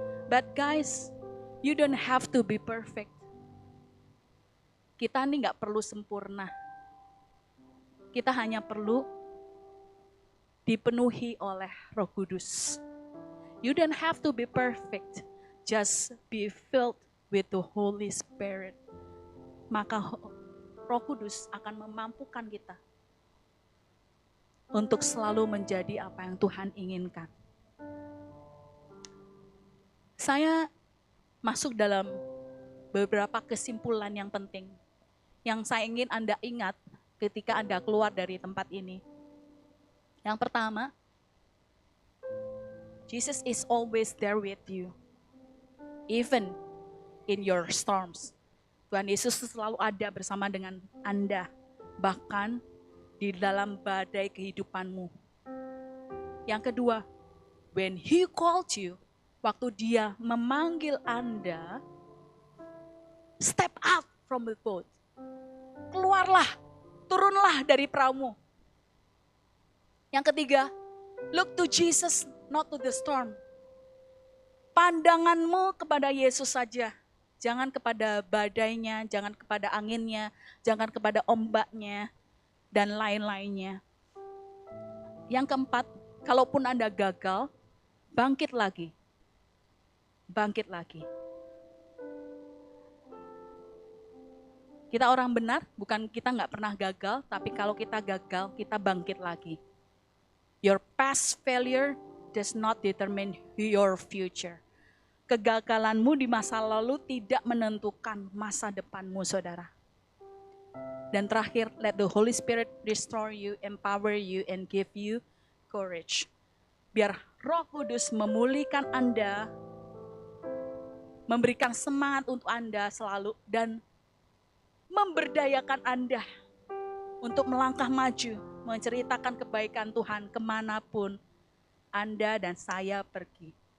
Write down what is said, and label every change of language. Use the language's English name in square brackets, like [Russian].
[English] But guys, you don't have to be perfect. [Indonesian] Kita ini gak perlu sempurna. Kita hanya perlu dipenuhi oleh Roh Kudus. [English] You don't have to be perfect, just be filled with the Holy Spirit. [Indonesian] Maka Roh Kudus akan memampukan kita untuk selalu menjadi apa yang Tuhan inginkan. Saya masuk dalam beberapa kesimpulan yang penting, yang saya ingin Anda ingat ketika Anda keluar dari tempat ini. Yang pertama, [English] Jesus is always there with you, even in your storms. [Indonesian] Tuhan Yesus selalu ada bersama dengan Anda, bahkan di dalam badai kehidupanmu. Yang kedua, [English] when He called you, [Indonesian] waktu Dia memanggil Anda, [English] step out from the boat. [Indonesian] Keluarlah, turunlah dari perahumu. Yang ketiga, [English] look to Jesus, not to the storm. [Indonesian] Pandanganmu kepada Yesus saja. Jangan kepada badainya, jangan kepada anginnya, jangan kepada ombaknya, dan lain-lainnya. Yang keempat, kalaupun Anda gagal, bangkit lagi. Bangkit lagi. Kita orang benar, bukan kita nggak pernah gagal, tapi kalau kita gagal, kita bangkit lagi. [English] Your past failure does not determine your future. [Indonesian] Kegagalanmu di masa lalu tidak menentukan masa depanmu, saudara. Dan terakhir, [English] let the Holy Spirit restore you, empower you, and give you courage. [Indonesian] Biar Roh Kudus memulihkan Anda, memberikan semangat untuk Anda selalu, dan memberdayakan Anda untuk melangkah maju, menceritakan kebaikan Tuhan kemanapun Anda dan saya pergi.